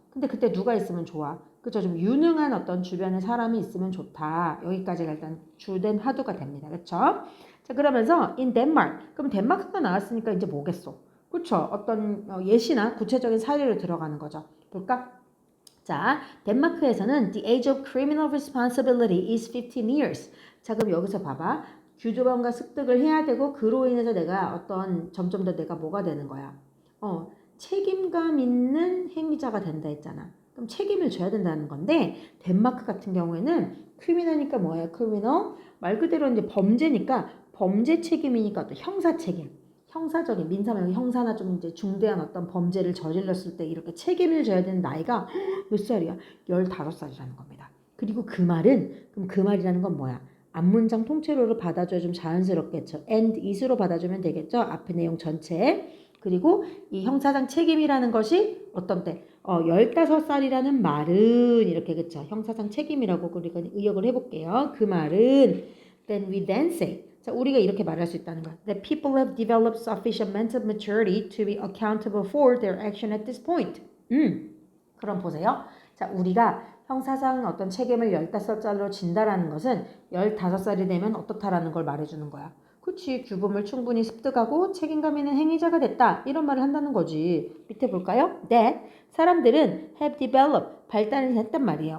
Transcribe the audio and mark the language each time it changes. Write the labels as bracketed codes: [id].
[ko] 근데 그때 누가 있으면 좋아? 그쵸? 좀 유능한 어떤 주변에 사람이 있으면 좋다. 여기까지가 일단 주된 화두가 됩니다. 그쵸? 자, 그러면서 in Denmark. 그럼 덴마크가 나왔으니까 이제 뭐겠어? 그쵸? 어떤 예시나 구체적인 사례로 들어가는 거죠. 볼까? [en] 자, [ko] 덴마크에서는 [en] the age of criminal responsibility is 15 years. [ko] 자, 그럼 여기서 봐봐. 규조범과 습득을 해야 되고 그로 인해서 내가 어떤 점점 더 내가 뭐가 되는 거야? 책임감 있는 행위자가 된다 했잖아. 그럼 책임을 져야 된다는 건데 덴마크 같은 경우에는 크리미널이니까 뭐예요? 크리미널 말 그대로 이제 범죄니까 범죄 책임이니까 또 형사 책임. 형사적인 민사면 형사나 좀 이제 중대한 어떤 범죄를 저질렀을 때 이렇게 책임을 져야 되는 나이가 몇 살이야? 15살이라는 겁니다. 그리고 그 말은 그럼 그 말이라는 건 뭐야? 앞문장 통째로를 받아줘야 좀 자연스럽겠죠. and is로 받아주면 되겠죠. 앞의 내용 전체. 그리고 이 형사상 책임이라는 것이 어떤 때 15살이라는 말은 이렇게 그쵸. 형사상 책임이라고 우리가 의역을 해볼게요. 그 말은 [en] then we then say [ko] 자, 우리가 이렇게 말할 수 있다는 거야. [en] That people have developed sufficient mental maturity to be accountable for their action at this point. [ko] 그럼 보세요. 자, 우리가 형사상 어떤 책임을 15살로 진다라는 것은 15살이 되면 어떻다라는 걸 말해주는 거야. 그치, 규범을 충분히 습득하고 책임감 있는 행위자가 됐다. 이런 말을 한다는 거지. 밑에 볼까요? That 사람들은 [en] have developed, [ko] 발달을 했단 말이에요.